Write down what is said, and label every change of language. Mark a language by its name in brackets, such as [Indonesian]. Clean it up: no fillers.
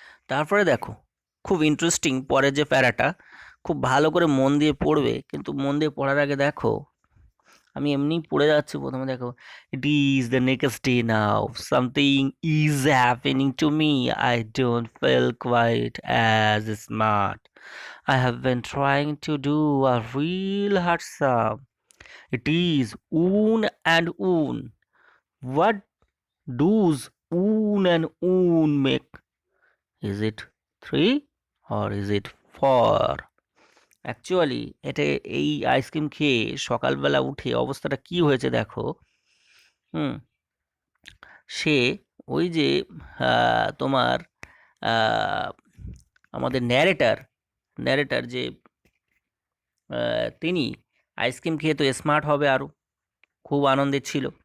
[Bangla] তারপরে দেখো খুব ইন্টারেস্টিং পরের যে প্যারাটা, খুব ভালো করে মন দিয়ে পড়বে, কিন্তু মন দিয়ে পড়ার আগে দেখো, আমি এমনি পড়ে যাচ্ছি, প্রথমে দেখো, [English] It is the next day now, something is happening to me, I don't feel quite as smart, I have been trying to do a real hard sum. It is oon and oon. What does oon and oon make? Is it 3 or is it 4? [Bangla] Actually এটা, এই ice cream খেয়ে সকালবেলা উঠে অবস্থাটা কি হয়েছে দেখো। হুম, সে ওই যে তোমার আহ, আমাদের ন্যারেটার, ন্যারেটার যে তিনি আইসক্রিম খেয়ে তো স্মার্ট হবে আরও, খুব আনন্দে ছিল।